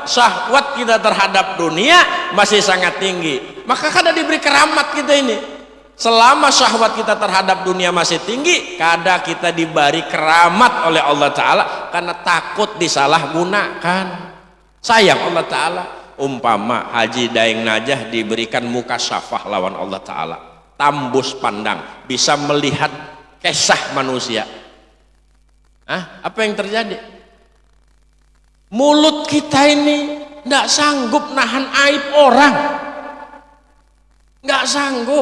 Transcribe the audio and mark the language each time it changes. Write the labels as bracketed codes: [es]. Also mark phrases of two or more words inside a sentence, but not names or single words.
[id] Syahwat kita terhadap dunia masih sangat tinggi, maka kada diberi keramat kita ini. Selama syahwat kita terhadap dunia masih tinggi, kada kita diberi keramat oleh Allah Ta'ala karena takut disalahgunakan. Sayang Allah Ta'ala. [bjn] Umpama Haji Daeng Najah diberikan muka syafah lawan Allah Ta'ala, tambus pandang, bisa melihat kisah manusia. [id] Apa yang terjadi? Mulut kita ini tidak sanggup nahan aib orang, nggak sanggup.